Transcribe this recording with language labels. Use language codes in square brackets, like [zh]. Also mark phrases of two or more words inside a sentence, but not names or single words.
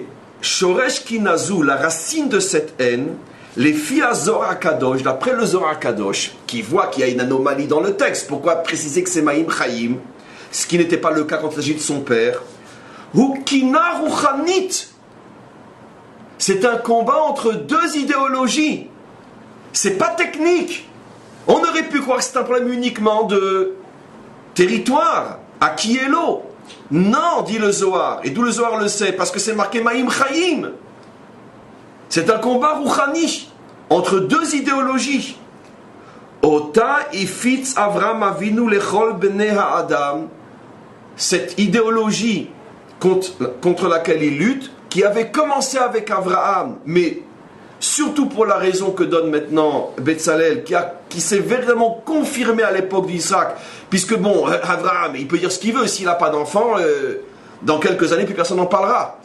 [he] שורש קנאתו, [fr] la racine de cette haine, les filles à Zohar Kadosh, d'après le Zohar Kadosh, qui voit qu'il y a une anomalie dans le texte, pourquoi préciser que c'est [he] מים חיים, [fr] ce qui n'était pas le cas quand il s'agit de son père, ou [he] קנאה רוחנית, [fr] c'est un combat entre deux idéologies, c'est pas technique. On aurait pu croire que c'est un problème uniquement de territoire, à qui est l'eau. Non, dit le Zohar. Et d'où le Zohar le sait? Parce que c'est marqué [he] מים חיים. [fr] C'est un combat rouchani entre deux idéologies. [he] אותה הפיץ אברהם אבינו לכל בני האדם. [fr] Cette idéologie contre laquelle il lutte, qui avait commencé avec Abraham, mais surtout pour la raison que donne maintenant Betzalel, qui s'est véritablement confirmé à l'époque d'Isaac, puisque bon, Abraham, il peut dire ce qu'il veut, s'il n'a pas d'enfant, dans quelques années, plus personne n'en parlera.